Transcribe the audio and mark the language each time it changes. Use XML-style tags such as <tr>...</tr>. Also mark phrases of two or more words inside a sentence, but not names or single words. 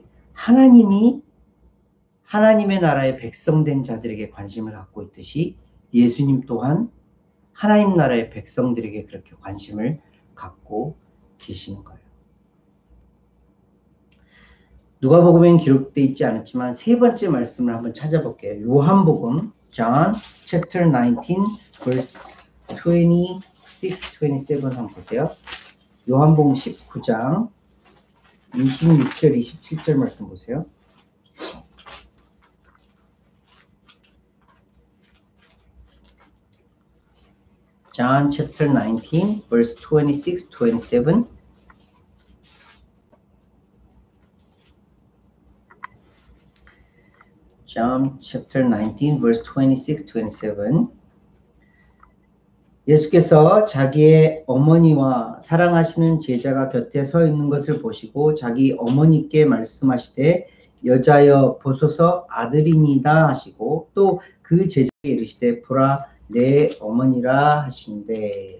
<ko>하나님이 하나님의 나라의 백성된 자들에게 관심을 갖고 있듯이 예수님 또한 하나님 나라의 백성들에게 그렇게 관심을 갖고 계시는 거예요. 누가복음에는 기록되어 있지 않았지만 세 번째 말씀을 한번 찾아볼게요. 요한복음</ko> <en>John chapter 19 verse 26, 27</en> <ko>한번 보세요. 요한복음 19장 26절, 27절 말씀 보세요.</ko> <en>John chapter 19 verse 26, 27. John chapter 19 verse 26, 27.</en> <ko>예수께서 자기의 어머니와 사랑하시는 제자가 곁에 서 있는 것을 보시고 자기 어머니께 말씀하시되 여자여 보소서 아들이니이다 하시고 또 그 제자에게 이르시되 보라 내 어머니라 하신대.</ko>